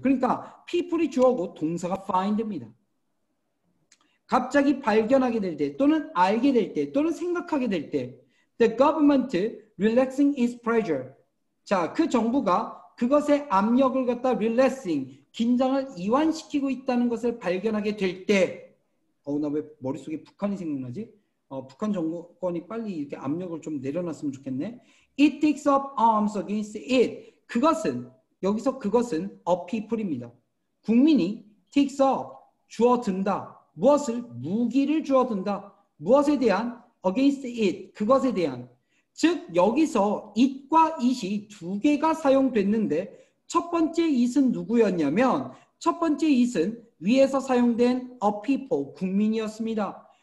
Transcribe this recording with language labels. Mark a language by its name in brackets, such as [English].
[Korean] 그러니까 people이 주어고 동사가 find입니다. 갑자기 발견하게 될 때 또는 알게 될 때 또는 생각하게 될 때 [English] the government relaxing its pressure. [Korean] 자, 그 정부가 그것의 압력을 갖다 relaxing, 긴장을 이완시키고 있다는 것을 발견하게 될 때 나 왜 머릿속에 북한이 생각나지? 북한 정권이 빨리 이렇게 압력을 좀 내려놨으면 좋겠네. [English] It takes up arms against it. [Korean] 그것은 여기서 그것은 [English] a people [Korean] 입니다. 국민이 [English] takes up, [Korean] 주어든다. 무엇을? 무기를 주어든다. 무엇에 대한? [English] against it, [Korean] 그것에 대한. 즉 여기서 it과 it이 두 개가 사용됐는데 첫 번째 it은 누구였냐면 첫 번째 it은 위에서 사용된 a people, 국민이었습니다.